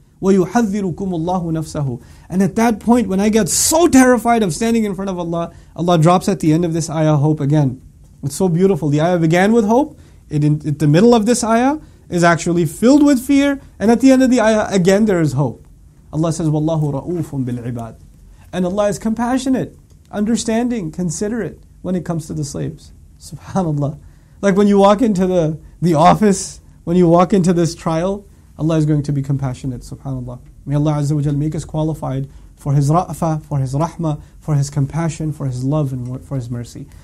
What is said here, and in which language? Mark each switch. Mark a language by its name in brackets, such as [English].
[Arabic] وَيُحَذِّرُكُمُ اللَّهُ نَفْسَهُ. [English] And at that point, when I get so terrified of standing in front of Allah, Allah drops at the end of this ayah hope again. It's so beautiful. The ayah began with hope. At the middle of this ayah is actually filled with fear. And at the end of the ayah, again there is hope. Allah says, [Arabic] وَاللَّهُ رَؤُوفٌ بِالْعِبَادِ. [English] And Allah is compassionate, understanding, considerate when it comes to the slaves. SubhanAllah. Like when you walk into the office, when you walk into this trial, Allah is going to be compassionate, subhanAllah. May Allah Azza wa Jal make us qualified for His ra'fa, for His rahmah, for His compassion, for His love and for His mercy.